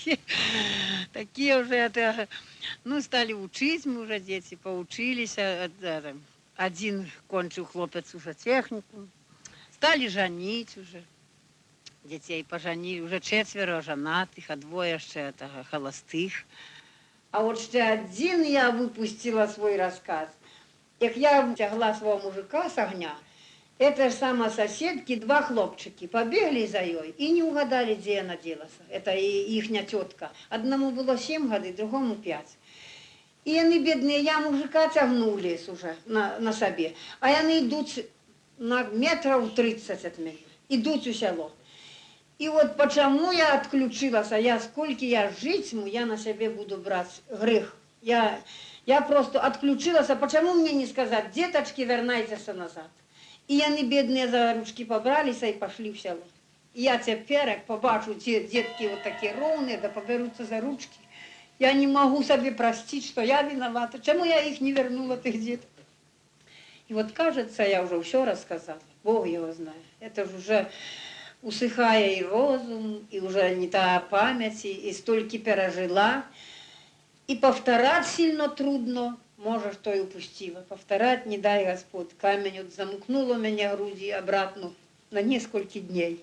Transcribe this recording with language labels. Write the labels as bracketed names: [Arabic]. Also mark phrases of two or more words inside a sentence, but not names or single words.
[Russian] Такие уже, это, ну, стали учить мы уже, дети поучились. Один кончил хлопец уже технику. Стали женить уже. Детей поженили, уже 4 женатых, а 2 еще холостых. А вот что один я выпустила свой рассказ. [Ukrainian] Як я тягла свого мужика с огня, [Russian] это же сама соседки, 2 хлопчики побегли за ее и не угадали, где она делась. Это ихня тетка. Одному было 7 годов, другому 5. И они бедные, я мужика тягнули уже на себе. А они идут на метров 30 от меня, идут у село. И вот почему я отключилась, сколько я жить, я на себе буду брать грех. Я просто отключилась, а почему мне не сказать, деточки, вернайтесь назад. И они, бедные, за ручки побрались и пошли в село. [Ukrainian] І я тепер, як побачу ці дітки от такі ровні, да поберуться за ручки, я не можу собі простити, що я виновата. Чому я їх не вернула, тих діток? І от, кажется, я вже все розказала. Бог його знає. Це ж [Russian] уже усыхая и розум, и уже не та память, и столько пережила. И повторять сильно трудно, может, что и упустила. Повторять не дай Господь. Камень вот замкнул у меня груди обратно на несколько дней.